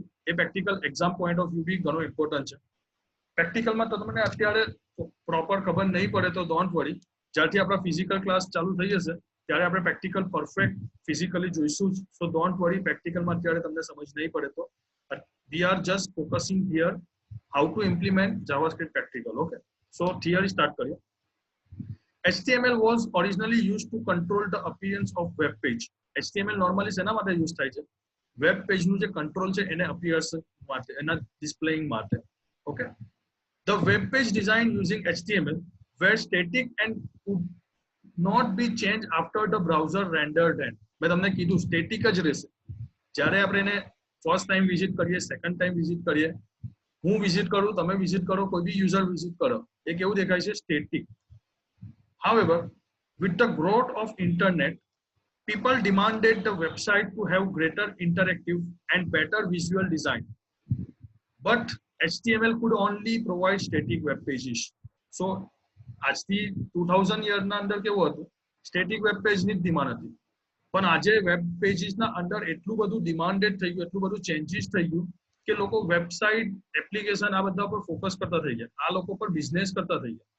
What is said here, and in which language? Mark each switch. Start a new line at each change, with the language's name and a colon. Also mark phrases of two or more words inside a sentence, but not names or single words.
Gujarati: એ
English: practical exam point of view
Gujarati: બી ઘણો ઇમ્પોર્ટન્ટ છે. પ્રેક્ટિકલમાં તમને અત્યારે પ્રોપર ખબર નહીં પડે તો
English: don't worry,
Gujarati: જ્યારથી આપણા
English: physical class
Gujarati: ચાલુ થઈ જશે ત્યારે આપણે
English: practical perfect physically
Gujarati: જોઈશું જ.
English: so don't worry,
Gujarati: પ્રેક્ટિકલમાં અત્યારે તમને સમજ નહીં પડે તો
English: we are just focusing here how to implement JavaScript practical. okay, so theory start
Gujarati: કરીએ.
English: HTML was originally used to control the appearance of web page.
Gujarati: HTML normally શેના માટે યુઝ થાય છે? વેબ પેજનું જે કંટ્રોલ છે એને અપિયરન્સ માટે, એના ડિસ્પ્લેઇંગ માટે. ઓકે,
English: the web page designed using HTML were static and could not be changed after the browser rendered them.
Gujarati: મેં તમને કીધું સ્ટેટિક જ રહેશે. જ્યારે આપણે એને
English: first time visit
Gujarati: કરીએ,
English: second time visit
Gujarati: કરીએ, હું વિઝિટ કરું, તમે વિઝિટ કરો, કોઈ બી
English: user visit
Gujarati: કરો, એ કેવું દેખાય છે? સ્ટેટિક.
English: However, with the growth of internet, people demanded the website to have greater interactive and better visual design. But HTML could only provide static web pages. So,
Gujarati: આજથી 2000 યરના અંદર કેવું હતું?
English: static web page
Gujarati: જ ડિમાન્ડ હતી. પણ આજે
English: web pages
Gujarati: અંદર એટલું બધું ડિમાન્ડેડ થઈ ગયું, એટલું બધું ચેન્જીસ થઈ ગયું કે લોકો વેબસાઇટ, એપ્લિકેશન આ બધા પર ફોકસ કરતા થઈ ગયા, આ લોકો પર બિઝનેસ કરતા થઈ ગયા.